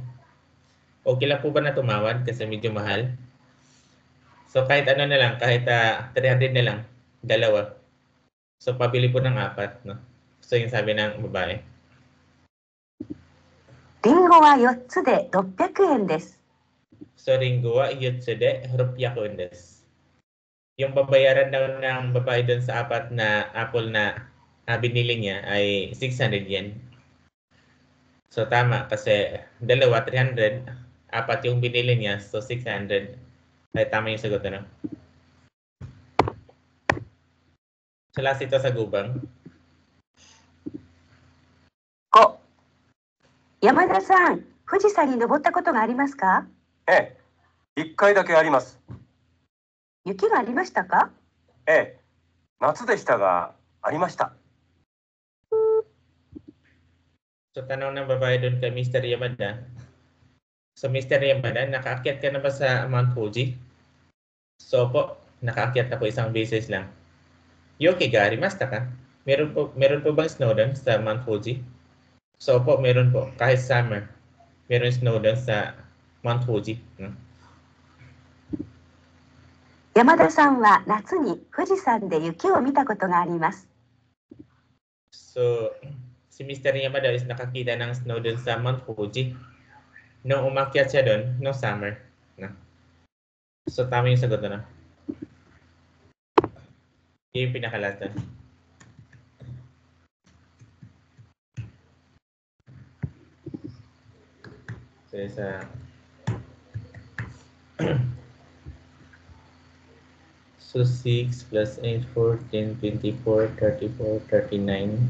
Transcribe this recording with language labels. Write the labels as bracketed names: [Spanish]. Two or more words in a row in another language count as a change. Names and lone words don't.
[Filipino] Okay lang po ba na tumawad kasi medyo mahal? So kahit ano na lang, kahit 300 na lang, dalawa. So pabili po ng 4, no? So yung sabi ng babae. [Japanese] リンゴは4つで600円です。 So りんごは四つで六百円です. [Filipino] Yung babayaran daw ng babae doon sa 4 na apple na binili niya ay 600 yen. So tama kasi dalawa 300, 4 yung binili niya, so 600. Ay tama yung sagot ano. So last ito sa gubang. [Japanese] 5、山田さん、富士山に登ったことがありますか？ええ、1回だけあります。雪がありましたか？ええ、夏でしたがありました。 [Filipino] So tanong ng babae doon kay Mr. Yamada. So Mr. Yamada, nakaakyat ka na ba sa Mount Fuji? So po, nakaakyat na po isang beses lang. [Japanese] 雪がありましたか? [Filipino] Meron po bang snow doon sa Mount Fuji? So po, meron po. Kahit summer, meron snow doon sa Mount Fuji. No? [Japanese] 山田さんは夏に富士山で雪を見たことがあります。 [Filipino] So, si Mr. Yamada is nakakita ng snow doon sa Mount Fuji. Nung umakyat siya doon, no summer. No? So, tama yung sagot na. Yung pinakalas doon. So, so So 6 plus 8, 14, 24, 34, 39.